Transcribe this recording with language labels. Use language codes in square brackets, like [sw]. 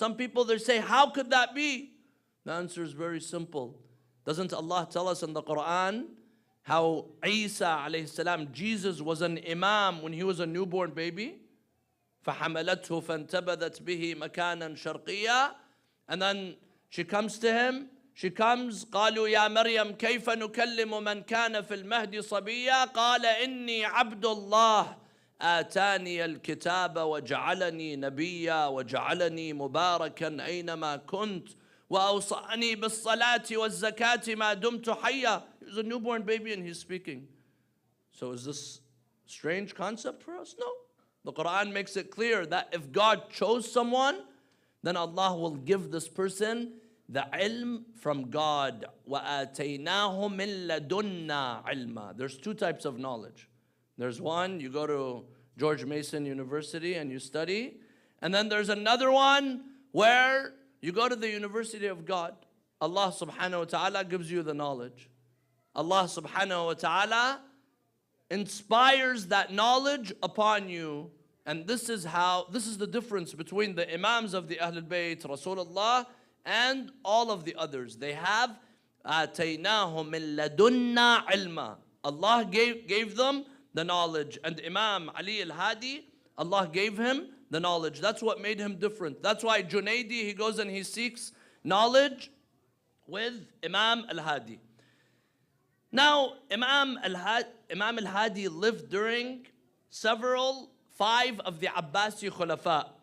[en] Some people, they say, how could that be? The answer is very simple. Doesn't Allah tell us in the Quran how Isa alayhi salam, Jesus was an Imam when he was a newborn baby? [ar] فَحَمَلَتْهُ فَانْتَبَذَتْ بِهِ مَكَانًا شَرْقِيًّا. [en] And then she comes to him. She comes, [ar] قالوا يا مريم كيف نكلم من كان في المهد صبيا قال إني عبد الله آتاني الكتاب وجعلني نبيا وجعلني مباركا أينما كنت وأوصاني بالصلاة والزكاة ما دمت حيا. [en] He's a newborn baby and he's speaking. So is this a strange concept for us? No. The Quran makes it clear that if God chose someone, then Allah will give this person the ilm from God. [ar] وَآتَيْنَاهُ مِن لَدُنَّا عِلْمًا. [en] There's two types of knowledge. There's one, you go to George Mason University and you study. And then there's another one where you go to the University of God. Allah subhanahu wa ta'ala gives you the knowledge. Allah subhanahu wa ta'ala inspires that knowledge upon you. And this is the difference between the Imams of the Ahlul Bayt, Rasulullah, and all of the others. They have [ar] آتَيْنَاهُ مِن لَدُنَّا عِلْمًا. [en] Allah gave them the knowledge. And Imam Ali al-Hadi, Allah gave him the knowledge. That's what made him different. That's why Junaidi, he goes and he seeks knowledge with Imam al-Hadi. Now, Imam al-Hadi lived during 5 of the Abbasi Khulafa.